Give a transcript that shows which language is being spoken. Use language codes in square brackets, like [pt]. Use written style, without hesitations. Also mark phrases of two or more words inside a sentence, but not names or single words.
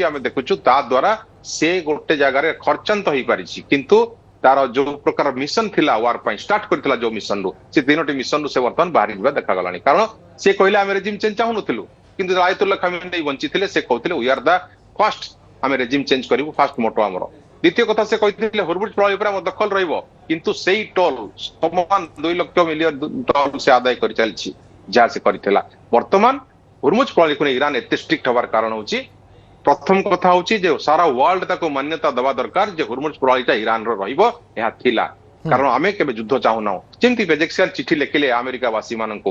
[or] ଆମେ ଦେଖୁଛୁ ତା ଦ୍ୱାରା ସେ ଗୋଟେ ଜାଗାରେ ଖର୍ଚ୍ଚାନ୍ତ ହେଇପାରିଛି କିନ୍ତୁ ତାର ଯୋଉ ପ୍ରକାର ମିଶନ ଥିଲା ୱାର ପାଇଁ ଷ୍ଟାର୍ଟ କରିଥିଲା ଯୋଉ ମିଶନରୁ ସେ ତିନୋଟି ମିଶନରୁ ସେ ବର୍ତ୍ତମାନ ବାହାରି ଯିବା ଦେଖାଗଲାଣି କାରଣ ସେ କହିଲେ ଆମେ [en] regime change [or] ଚାହୁଁନଥିଲୁ କିନ୍ତୁ ଆୟତୁଲ୍ଲା ଖାମେନେଇ ବଞ୍ଚିଥିଲେ ସେ କହୁଥିଲେ [en] we are the fast [or] ଆମେ [en] regime change [or] କରିବୁ [en] fast motto [or] ଆମର ଦ୍ୱିତୀୟ କଥା ସେ କହିଥିଲେ ହରମୁଜ ପ୍ରଣାଳୀ ଉପରେ ଆମ ଦଖଲ ରହିବ କିନ୍ତୁ ସେଇ ଟୋଲ ସମାନ 2 ଲକ୍ଷ ମିଲିୟନ ଟୋଲ ସେ ଆଦାୟ କରି ଚାଲିଛି ଯାହା ସେ କରିଥିଲା ବର୍ତ୍ତମାନ ହରମୁଜ ପ୍ରଣାଳୀକୁ ନେଇ ଇରାନ ଏତେ ଷ୍ଟ୍ରିକ୍ଟ ହବାର କାରଣ ହେଉଛି ପ୍ରଥମ କଥା ହେଉଛି ଯେ ସାରା ୱାର୍ଲଡ ତାକୁ ମାନ୍ୟତା ଦେବା ଦରକାର ଯେ ହରମୁଜ ପ୍ରଣାଳୀଟା ଇରାନର ରହିବ ଏହା ଥିଲା କାରଣ ଆମେ କେବେ ଯୁଦ୍ଧ ଚାହୁଁନାହୁଁ ଯେମିତି ବେଜେକ୍ସିଆନ ଚିଠି ଲେଖିଲେ ଆମେରିକା ବାସୀମାନଙ୍କୁ